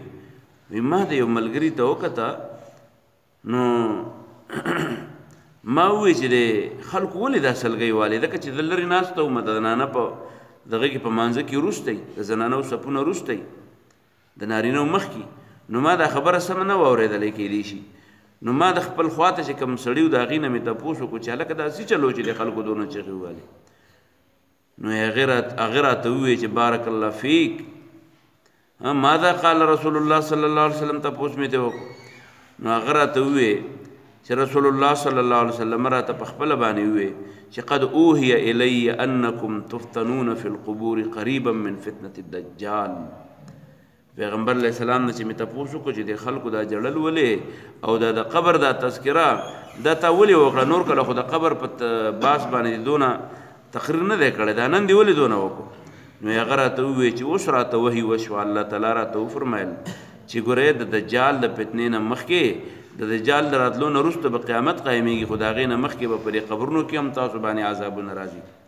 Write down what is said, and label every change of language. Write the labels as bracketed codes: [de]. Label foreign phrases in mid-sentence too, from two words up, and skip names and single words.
[ps] وی ما د یو ملګري ته وکته، نو ما ووی چې د خلکو ولې دا سلګۍ والې، ځکه چې د لرې ناسته وم، د زنانه په دغه کې په مانځه کې وروستی، د زنانو صفونه وروستی، د نارینهو مخکې. نو ما دا خبره سمه نه وه اورېدلی کیدی شي. نو ما د خپل خواته چې کوم سړي و د هغې نه مې تپوس وکړو چې هلکه داسې چلو چې د خلکو دونه چغې ووالې. نو هغې راته وویې چې [ar] بارک الله فیک، ماذا قال رسول الله صلی الله علیه وسلم [ps] تپوس مې ته وکړو. نو هغه راته وویې چې [ar] رسول الله صلی الله علیه وسلم [ps] راته په خپله باندې وویې چې [ar] قد اوحي الی انکم تفتنون فی القبور قریبا من فتنة الدجال. [ps] پیغمبر [ar] علیہ السلام [ps] نه چې مې تپوس وکړو چې د خلکو دا جړل ولې او دا د قبر دا تذکره دا تا ولې وکړه، نور کله خو د قبر په باس باندې دونه تقریر نه دی کړی، دا نن دې ولې دونه وکړو. نو هغه راته وویې چې اوس راته وحي وشوه، [ar] الله تعالی [ps] راته وفرمیل چې ګورئ د دجال د فتنې نه مخکې، د دجال د راتلو نه وروسته به قیامت قایمېږي، خو د هغې نه مخکې به په دې قبرونو کې هم تاسو باندې عذابونه راځي.